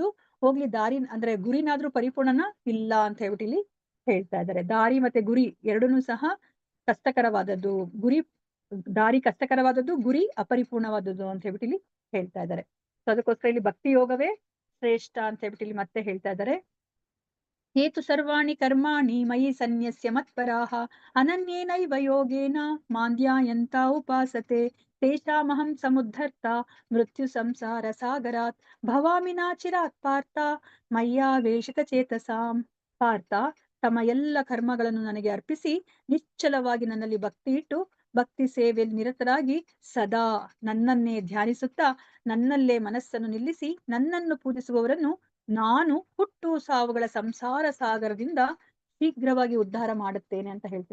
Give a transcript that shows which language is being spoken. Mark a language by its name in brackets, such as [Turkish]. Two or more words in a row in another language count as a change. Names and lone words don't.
[Kannada] ಹೋಗ್ಲಿ ದಾರಿ ಅಂದ್ರೆ ಗುರಿನಾದ್ರೂ ಪರಿಪೂರ್ಣನ ಇಲ್ಲ ಅಂತ ಹೇಳ್ಬಿಟ್ಟು ಇಲ್ಲಿ ಹೇಳ್ತಾ ಇದ್ದಾರೆ. ದಾರಿ ಮತ್ತೆ ಗುರಿ ಎರಡನ್ನೂ ಸಹ ಕಷ್ಟಕರವಾದದ್ದು. ದಾರಿ ಕಷ್ಟಕರವಾದದ್ದು, ಗುರಿ ಅಪರಿಪೂರ್ಣವಾದದ್ದು ಅಂತ ಹೇಳ್ಬಿಟ್ಟು ಇಲ್ಲಿ ಹೇಳ್ತಾ ಇದ್ದಾರೆ. ಸೊ ಅದಕ್ಕೋಸ್ಕರ ಇಲ್ಲಿ ಭಕ್ತಿ ಯೋಗವೇ ಶ್ರೇಷ್ಠ ಅಂತ ಹೇಳ್ಬಿಟ್ಟು ಇಲ್ಲಿ ಮತ್ತೆ ಹೇಳ್ತಾ ಇದ್ದಾರೆ. [Sanskrit] ಹೇತು ಸರ್ವಾಣಿ ಕರ್ಮಾಣಿ ಮಯಿ ಸನ್ಯಸ್ಯ ಮತ್ಪರಾಹ ಅನನ್ಯೇನೈವ ಯೋಗೇನ ಮಾಂದ್ಯಾಯಂತ ಉಪಾಸತೆ ತೇಷಾಮಹಂ ಸಮುದ್ಧರ್ತ ಮೃತ್ಯು ಸಂಸಾರ ಸಾಗರಾತ್ ಭವಾಮಿ ನಾಚಿರಾತ್ ಪಾರ್ಥ ಮಯ್ಯಾವೇಶಿತ ಚೇತಸಾಂ. [Kannada] ಪಾರ್ಥ, ತಮ್ಮ ಎಲ್ಲ ಕರ್ಮಗಳನ್ನು ನನಗೆ ಅರ್ಪಿಸಿ ನಿಶ್ಚಲವಾಗಿ ನನ್ನಲ್ಲಿ ಭಕ್ತಿ ಇಟ್ಟು ಭಕ್ತಿ ಸೇವೆಯಲ್ಲಿ ನಿರತರಾಗಿ ಸದಾ ನನ್ನನ್ನೇ ಧ್ಯಾನಿಸುತ್ತಾ ನನ್ನಲ್ಲೇ ಮನಸ್ಸನ್ನು ನಿಲ್ಲಿಸಿ ನನ್ನನ್ನು ಪೂಜಿಸುವವರನ್ನು ನಾನು ಹುಟ್ಟು ಸಾವುಗಳ ಸಂಸಾರ ಸಾಗರದಿಂದ ಶೀಘ್ರವಾಗಿ ಉದ್ಧಾರ ಮಾಡುತ್ತೇನೆ ಅಂತ ಹೇಳ್ತಾರೆ.